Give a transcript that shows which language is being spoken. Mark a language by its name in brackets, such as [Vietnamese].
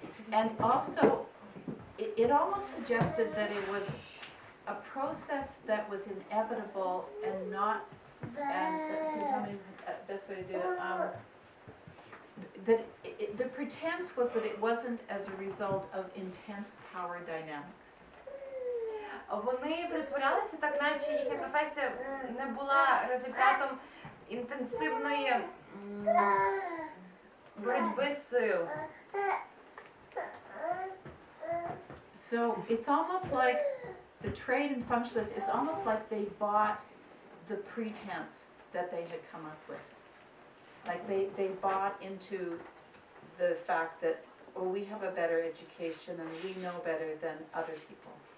[English] And also, it almost suggested that it was a process that was inevitable and not, and let's see how many, best way to do it, that the pretense was that it wasn't as a result of intense power dynamics. [Ukrainian] Вони притворялися так, наче їхня професія не була результатом інтенсивної боротьби сил. [English] So it's almost like the trade and functionalists, it's almost like they bought the pretense that they had come up with. Like they bought into the fact that, oh, we have a better education and we know better than other people.